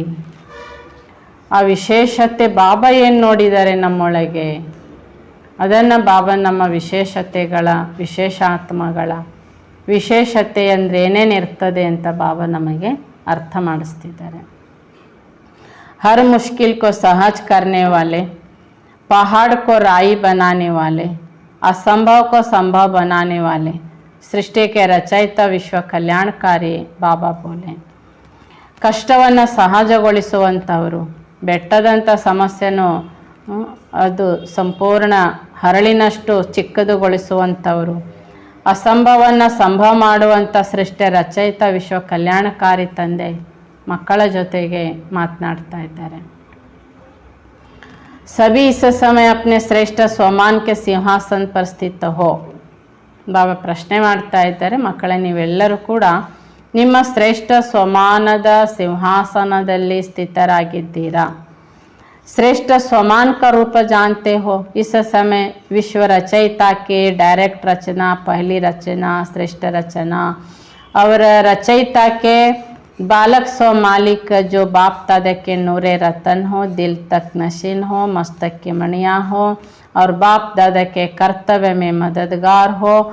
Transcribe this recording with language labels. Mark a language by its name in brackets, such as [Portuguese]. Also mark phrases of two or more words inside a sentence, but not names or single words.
[Kannada] ಆ ವಿಶೇಷತೆ ಬಾಬಾ ಏನು ನೋಡಿದ್ದಾರೆ ನಮ್ಮೊಳಗೆ, ಅದನ್ನು ಬಾಬಾ ನಮ್ಮ ವಿಶೇಷತೆಗಳ ವಿಶೇಷ ಆತ್ಮಗಳ ವಿಶೇಷತೆ ಅಂದರೆ ಏನೇನು ಇರ್ತದೆ ಅಂತ ಬಾಬಾ ನಮಗೆ ಅರ್ಥ ಮಾಡಿಸ್ತಿದ್ದಾರೆ. [Hindi] हर मुश्किल को सहज करने वाले, पहाड़ को राई बनाने वाले, असंभव को संभव बनाने वाले, सृष्टि के रचयिता विश्व कल्याणकारी बाबा बोले. [Kannada] ಕಷ್ಟವನ್ನು ಸಹಜಗೊಳಿಸುವಂಥವರು, ಬೆಟ್ಟದಂಥ ಸಮಸ್ಯೆನೂ ಅದು ಸಂಪೂರ್ಣ ಹರಳಿನಷ್ಟು ಚಿಕ್ಕದುಗೊಳಿಸುವಂಥವರು, ಅಸಂಭವವನ್ನು ಸಂಭವ ಮಾಡುವಂಥ ಸೃಷ್ಟಿ ರಚಯಿತ ವಿಶ್ವ ಕಲ್ಯಾಣಕಾರಿ ತಂದೆ ಮಕ್ಕಳ ಜೊತೆಗೆ ಮಾತನಾಡ್ತಾ ಇದ್ದಾರೆ. [Hindi] सभी इस समय अपने श्रेष्ठ स्वमान के सिंहासन पर ಸ್ಥಿತ हो. [Kannada] ಬಾಬಾ ಪ್ರಶ್ನೆ ಮಾಡ್ತಾ ಇದ್ದಾರೆ, ಮಕ್ಕಳೇ ನೀವೆಲ್ಲರೂ ಕೂಡ ನಿಮ್ಮ ಶ್ರೇಷ್ಠ ಸ್ವಮಾನದ ಸಿಂಹಾಸನದಲ್ಲಿ ಸ್ಥಿತರಾಗಿದ್ದೀರಾ. [Hindi] श्रेष्ठ स्वमान का रूप जानते हो. इस समय विश्व रचयिता के डायरेक्ट रचना, पहली रचना, श्रेष्ठ रचना और रचयिता के बालक स्व मालिक जो बाप दादा के नूरे रतन हो, दिल तक नशीन हो, मस्तक की मणियाँ हो और बाप दादा के कर्तव्य में मददगार हो